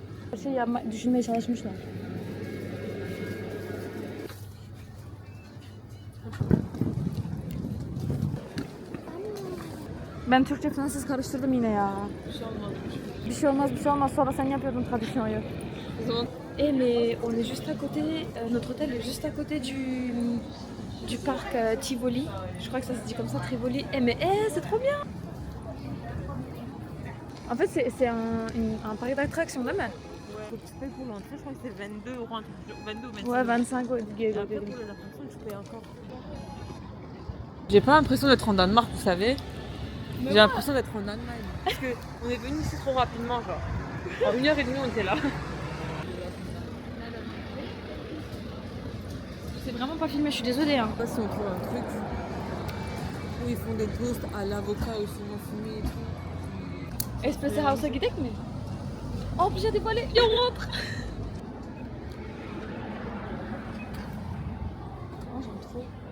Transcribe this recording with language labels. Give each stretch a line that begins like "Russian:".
Turkish: Her şey düşünmeye çalışmışlar. Ben Türkçe Fransız karıştırdım yine ya. Bir şey olmaz. Sonra sen yapıyordun tradisyonu.
French: Eh mais on est juste à côté, notre hôtel est juste à côté du parc Tivoli. Je crois que ça se dit comme ça, Tivoli. Eh mais c'est trop bien. En fait c'est un parc d'attractions, non mais? Faut que tu payes pour l'entrée, je crois que c'est 22 euros, 22 ou 25 Ouais, 25 euros. Et après pour les attractions, tu payes encore. J'ai pas l'impression d'être en Danemark, vous savez. J'ai l'impression d'être en Allemagne. Parce qu'on est venu ici trop rapidement, genre. En 1h30 on était là. C'est vraiment pas filmé, je suis désolée. Hein. Je sais pas si on trouve un truc où ils font des toasts à l'avocat ou saumon fumé et tout.
Turkish: Espresso House'a gidelim mi?
French: Oh
Turkish: bir şey
French: dévoilé, et on rentre. Oh, j'aime trop.